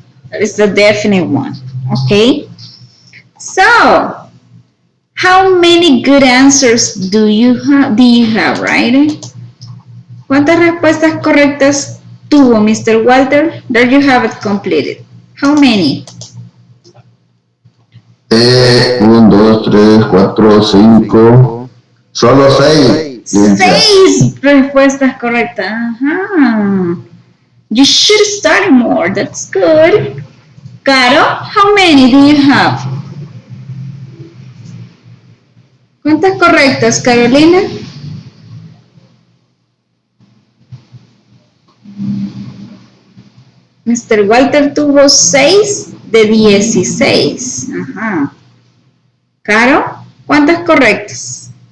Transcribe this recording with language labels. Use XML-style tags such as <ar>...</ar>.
<en>That is the definite one, okay? So, how many good answers do you have, right?</en> <es>¿Cuántas respuestas correctas tuvo Mr. Walter?</es> <en>There you have it completed. How many? 1, 2, 3, 4, 5.</en> <es>Solo 6. 6 respuestas correctas. Ajá.</es> <en>You should study more. That's good. Caro, how many do you have?</en> <es>¿Cuántas correctas, Carolina? Mr. Walter tuvo 6 de 16. Ajá. Caro, ¿cuántas correctas?</es>